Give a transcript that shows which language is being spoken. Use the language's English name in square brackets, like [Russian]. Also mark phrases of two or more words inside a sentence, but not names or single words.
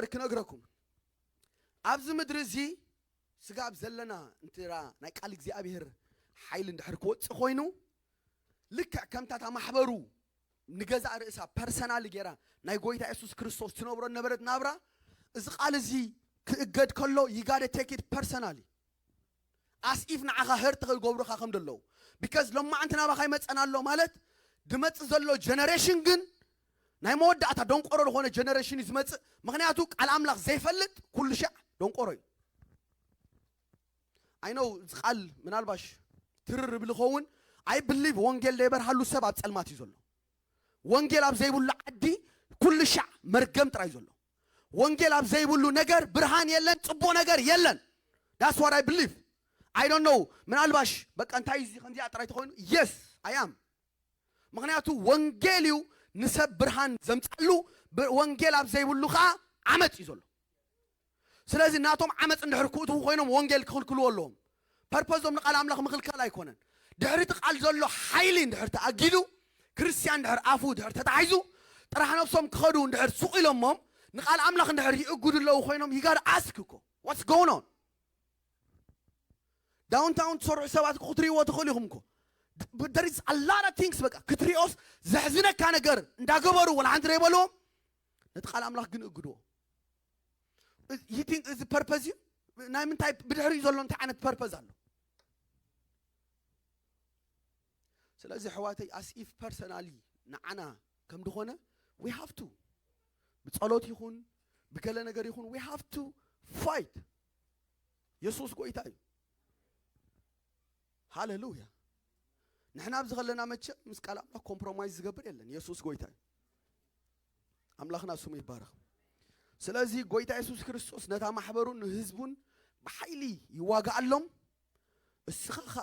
[Tigrinya] ክነግረኩም ኣብዚ ምድሪ እዚ ስጋብ ዘለና እንትራ ናይ ቃል እግዚአብሔር ሓይል እንድሕር ክወጽእ ኮይኑ ልክዕ ከምታ ማሕበሩ ንገዛ ርእሳ ፐርሰናል ጌራ ናይ ጎይታ ኢየሱስ ክርስቶስ ትነብሮ ነበረት ናብራ እዚ ቃል እዚ ክእገድ ከሎ [English] you got to take it personally as if [Tigrinya] ንዓኻ ህርት ክገብሩኻ ከም ደለው because ሎማዓንቲ ናባኻ ይመጸና ኣሎ ማለት ድመጽእ ዘሎ ጀነሬሽን ግን ናይ መወዳእታ ደንቆሮ ዝኾነ ጀነሬሽን ዝመጽእ ምክንያቱ ቃል አምላኽ ዘይፈልጥ ኩሉ ሻዕ ደንቆሮ እዩ [English] I know [Tigrinya] ቃል ምናልባሽ ትርርብ ልኸውን [English] I believe [Tigrinya] ወንጌል ዘይበርሃሉ ሰብ ኣብ ጸልማት እዩ ዘሎ ወንጌል ኣብ ዘይብሉ ዓዲ ኩሉ ሻዕ መርገም ጥራይ ዘሎ ወንጌል ኣብ ዘይብሉ ነገር ብርሃን የለን ጽቡቕ ነገር የለን [English] that's what I believe I don't know [Tigrinya] ምናልባሽ በቃ እንታይ እዚ ከምዚ አጥራይ ተኾይኑ [English] yes I am [Tigrinya] ምክንያቱ ወንጌል እዩ ንሰብ ብርሃን ዘምጻሉ ወንጌል ኣብ ዘይብሉ ከዓ ዓመጽ እዩ ዘሎ ስለዚ ናቶም ዓመጽ እንድሕር ክእትዉ ኮይኖም ወንጌል ክኽልክልዎ ኣለዎም ፐርፖዞም ንቃል አምላኽ ምኽልካል ኣይኮነን ድሕሪ እቲ ቃል ዘሎ ሓይሊ እንድሕር ተኣጊዱ ክርስቲያን ድሕር አፉ ድሕር ተታሒዙ ጥራሕ ነፍሶም ክኸዱ እንድሕር ሱቕ ኢሎሞም ንቃል ኣምላኽ እንድሕር ይእጉዱ ኣለዉ ኮይኖም [English] you gotta ask [Tigrinya] እኮ [English] what's going on [Tigrinya] ዳውንታውን ትሰርዑ ሰባት ክትሪእዎ ትኽእሉ ኢኹም እኮ [English] but there is a lot of things [Tigrinya] በቃ ክትሪኦስ ዘሕዝነካ ነገር እንዳገበሩ ወላ ሓንቲ ዘይበልዎም ነቲ ቃል ኣምላኽ ግን እግድዎ [English] you think is the purpose [Tigrinya] ናይ ምንታይ ብድሕሪኡ ዘሎ እንታይ ዓይነት ፐርፐዝ ኣሎ ስለዚ ሕዋተይ [English] as if personally [Tigrinya] ንዓና ከም ድኾነ [English] we have to [Tigrinya] ብጸሎት ይኹን ብገለ ነገር ይኹን [English] we have to fight [Tigrinya] ኢየሱስ ጎይታ እዩ ሃሌሉያ ንሕና ብዝኸለና መቸ ምስ ቃል ኣምላኽ ኮምፕሮማይዝ ዝገብር የለን ኢየሱስ ጎይታ እዩ ኣምላኽና ስሙ ይባረኽ ስለዚ ጎይታ ኢየሱስ ክርስቶስ ነታ ማሕበሩን ህዝቡን ብሓይሊ ይዋጋኣሎም እስኻ ኸኣ